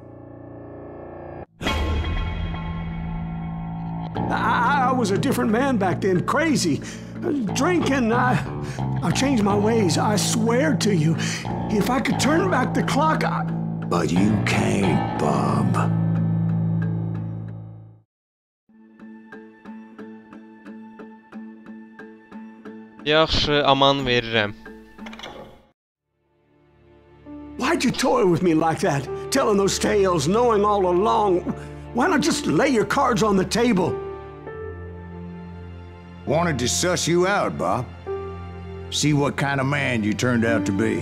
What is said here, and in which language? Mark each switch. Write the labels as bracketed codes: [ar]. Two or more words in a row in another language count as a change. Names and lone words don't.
[en] I was a different man back then, crazy. Drinking, I've changed my ways, I swear to you. If I could turn back the clock, But you can't, Bob. [az] Yaxşı, aman verirəm. [en] Why'd you toy with me like that? telling those tales, knowing all along? Why not just lay your cards on the table? Wanted to suss you out, Bob. See what kind of man you turned out to be.